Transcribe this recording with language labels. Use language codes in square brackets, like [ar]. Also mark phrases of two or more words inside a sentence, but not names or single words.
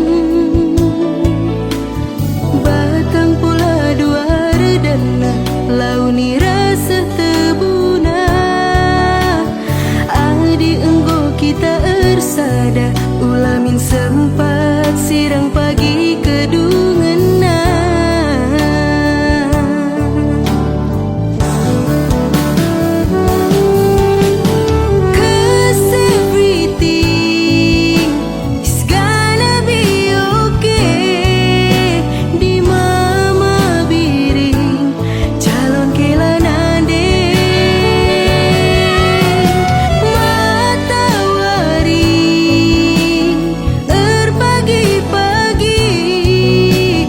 [btx] Batang pola dua redana launi rasa tebuna, adi enggo kita ersada ulamin sempat sirang pagi kedungena. [en] 'Cause everything is gonna be okay. [btx] Di mama biring calon kelanade, [id] matahari pagi-pagi